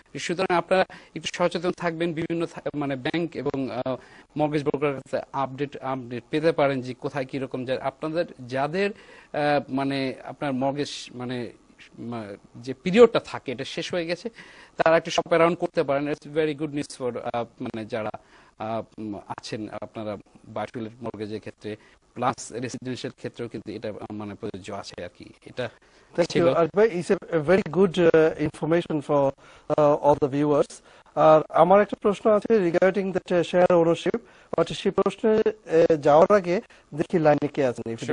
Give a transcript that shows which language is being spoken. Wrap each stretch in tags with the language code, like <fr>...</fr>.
<bn>সুতরাং আপনারা একটু সচেতন থাকবেন, বিভিন্ন মানে ব্যাংক এবং মর্গেজ ব্রোকার আপডেট পেতে পারেন যে কোথায় কিরকম আপনাদের যাদের মানে আপনার মর্গেজ মানে যে পিরিয়ডটা থাকে এটা শেষ হয়ে গেছে, তারা একটু শপ অ্যারাউন্ড করতে পারেন।</bn> <en>it's very good news for</en> <bn>মানে যারা আছেন আপনারা বাই টু লেট মর্গেজের ক্ষেত্রে, প্লাস রেসিডেন্সিয়াল ক্ষেত্রেও কিন্তু এটা মানে প্রযোজ্য আছে আর কি। এটা</bn> <en>Thank you. It's a very good information for all the viewers.</en> <bn>আর আমার একটা প্রশ্ন আছে</bn> <en>regarding that share ownership,</en> <bn>but সেই প্রশ্নে যাওয়ার আগে দেখি লাইনে কে আছেন।</bn>